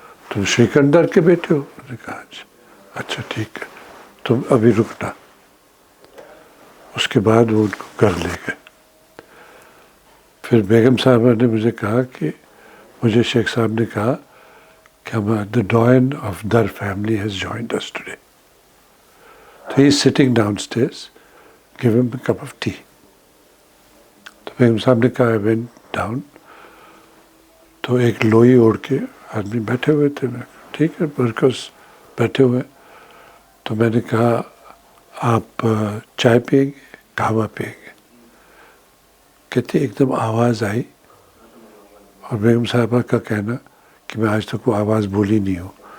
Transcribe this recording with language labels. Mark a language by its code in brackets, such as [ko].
[ur] تم سکندر کے بیٹے ہو؟ میں نے کہا جی. اچھا ٹھیک ہے, تم ابھی رکنا. اس کے بعد وہ ان کو گھر لے گئے. پھر بیگم صاحبہ نے مجھے کہا کہ مجھے شیخ صاحب نے کہا کہ [en] the doyen of Dar family has joined us today. So he is sitting downstairs, give him a cup of tea. [ur] تو بیگم صاحب نے کہا, [en] I went down. [ur] تو ایک لوئی اوڑھ کے آدمی بیٹھے ہوئے تھے. میں ٹھیک ہے, ورکرس بیٹھے ہوئے. تو میں نے کہا, آپ چائے پئیں گے, قہوہ پئیں گے؟ کہتے ایک دم آواز آئی, اور بیگم صاحبہ کا کہنا کہ میں آج تک وہ آواز بولی نہیں ہوں.